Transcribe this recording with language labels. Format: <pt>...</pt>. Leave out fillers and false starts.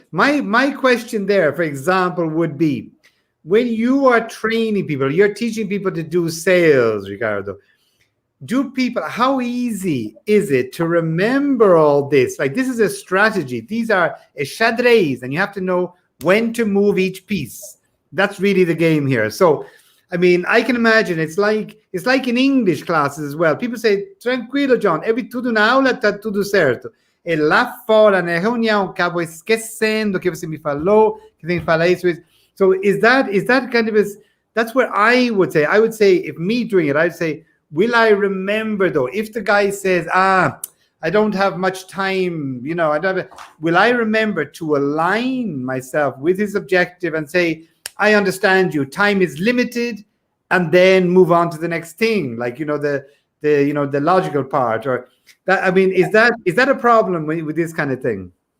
<en>My question there, for example, would be, when you are training people, you're teaching people to do sales, Ricardo, how easy is it to remember all this? Like, this is a strategy. These are a xadrez, and you have to know when to move each piece. That's really the game here. So, I mean, I can imagine it's like in English classes as well. People say,</en> <pt>"Tranquilo, John, tudo na aula tá tudo certo. E lá fora, na reunião, acabo esquecendo que você me falou, que tem que falar isso."</pt> <en>So is that kind of that's where I would say, if me doing it, I'd say, will I remember though? If the guy says, I don't have much time, will I remember to align myself with his objective and say, I understand you, time is limited, and then move on to the next thing, like, the logical part, or that, I mean, is that a problem with this kind of thing?</en>